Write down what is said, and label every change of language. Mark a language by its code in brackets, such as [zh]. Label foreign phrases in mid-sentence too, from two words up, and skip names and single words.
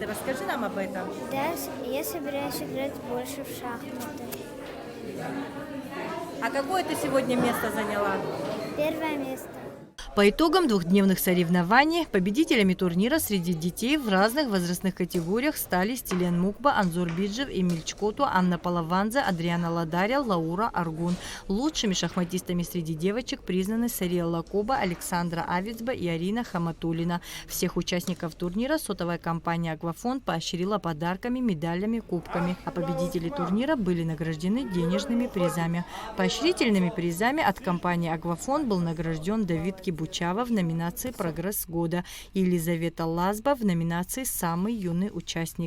[ru] Расскажи нам об этом. Да, я собираюсь играть больше в шахматы. А какое ты сегодня место заняла? 1 место. По итогам двухдневных соревнований победителями турнира среди детей в разных возрастных категориях стали Стилен Мукба, Анзор Биджев, Эмиль Чкоту, Анна Палаванзе, Адриана Ладария, Лаура Аргун. Лучшими шахматистами среди девочек признаны Сария Лакоба, Александра Авицба и Арина Хаматулина. Всех участников турнира сотовая компания «Аквафон» поощрила подарками, медалями, кубками, а победители турнира были награждены денежными призами. Поощрительными призами от компании «Аквафон» был награжден Давид Кибучава в номинации «Прогресс года» и Елизавета Лазба в номинации «Самый юный участник».